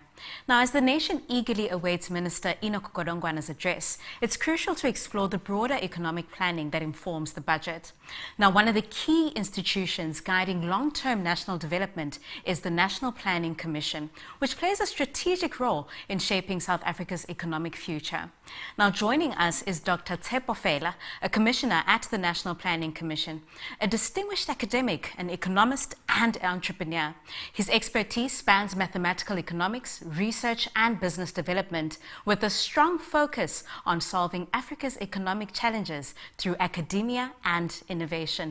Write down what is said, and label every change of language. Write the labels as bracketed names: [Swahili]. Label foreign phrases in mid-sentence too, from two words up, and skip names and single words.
[English] Now, as the nation eagerly awaits Minister Enoch Godongwana's address, it's crucial to explore the broader economic planning that informs the budget. Now, one of the key institutions guiding long-term national development is the National Planning Commission, which plays a strategic role in shaping South Africa's economic future. Now, joining us is Dr. Tshepo Fela, a commissioner at the National Planning Commission, a distinguished academic, an economist and entrepreneur. His expertise spans mathematical economics, research and business development, with a strong focus on solving Africa's economic challenges through academia and innovation.